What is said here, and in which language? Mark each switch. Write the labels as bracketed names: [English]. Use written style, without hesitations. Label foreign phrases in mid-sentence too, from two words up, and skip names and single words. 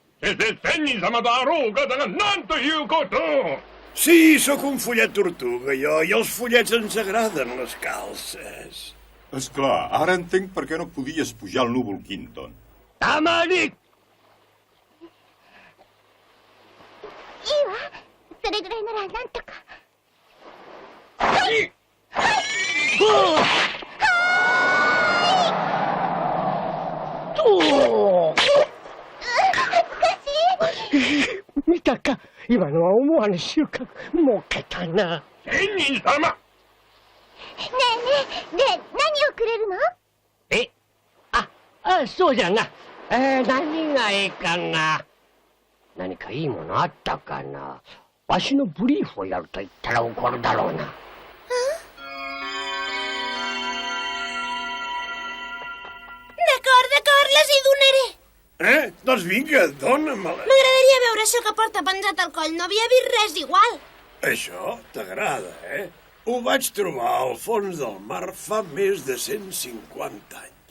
[Japanese] 決して仙人様だろうがだが何ということ。 [Catalan] Sí, sóc un follet tortuga, jo, i els follets ens agraden les calces. Esclar, ara entenc per què no podies pujar al núvol Quinton. [Japanese] 黙り。いいわ。それぐらいならなんとか。はい。見たか、今のは思わぬ収穫。儲けたな。仙人様。ねえ、何をくれるの？そうじゃな。何がいいかな。何かいいものあったかな。わしのブリーフをやると言ったら怒るだろうな。 [Catalan] D'acord, les hi donaré. Doncs vinga, dóna-me-la. M'agradaria veure això que porta penjat al coll. No havia vist res igual. Això t'agrada, Ho vaig trobar al fons del mar fa més de 150 anys.